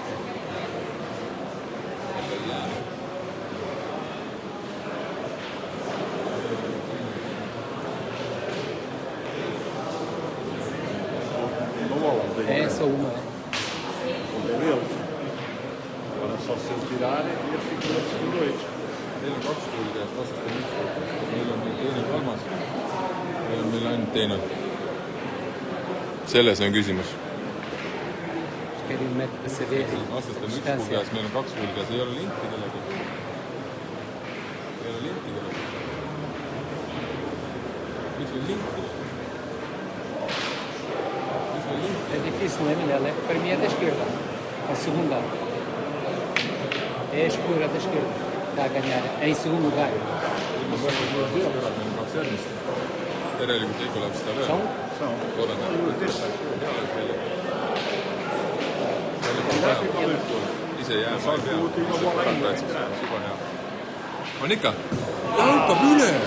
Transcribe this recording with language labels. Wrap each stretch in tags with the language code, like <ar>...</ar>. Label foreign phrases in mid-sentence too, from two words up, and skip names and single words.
<pt>Uma bola, não tem É, só uma. não tem deles. Agora só se eles tirarem, eles ficam com 2.</pt> <et>Teil on 2 kuuli käes vastastel üks. Meil on nüüd teine, kolmas. Meil on meil ainult teine. Selles on küsimus.</et> <pt>Querem mettre para saber</pt> <et>Vastastel on üks kuul käes, meil on 2 kuuli käes. Ei ole linti kellegi. Ei ole linti kellegi. Mis meil linti? Mis meil linti?</et> <pt>É difícil, não é, Minela? Para mim é da esquerda. A segunda. É a escura da esquerda. Está a ganhar. Em segundo lugar.</pt> <et>Järelikult Heiko läheb seda veel.</et> <pt>São?</pt> <et>Loodan, ise jääb maal peal. Juba hea. On ikka? Hakkab üle!</et>